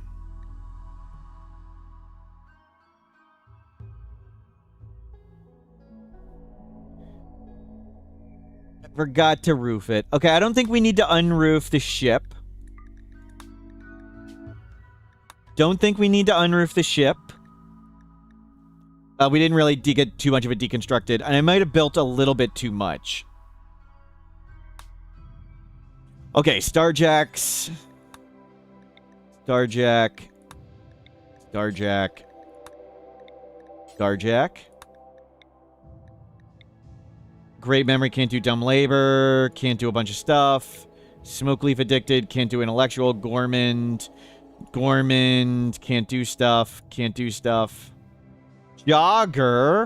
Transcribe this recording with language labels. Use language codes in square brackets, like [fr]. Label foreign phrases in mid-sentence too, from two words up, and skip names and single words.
[en] Forgot to roof it. Okay, I don't think we need to unroof the ship. Don't think we need to unroof the ship. We didn't really get too much of it deconstructed. And I might have built a little bit too much. Okay, Starjacks. Starjack. Starjack. Starjack. Great memory, can't do dumb labor, can't do a bunch of stuff. Smoke leaf addicted, can't do intellectual. Gormand, can't do stuff, can't do stuff. Jogger.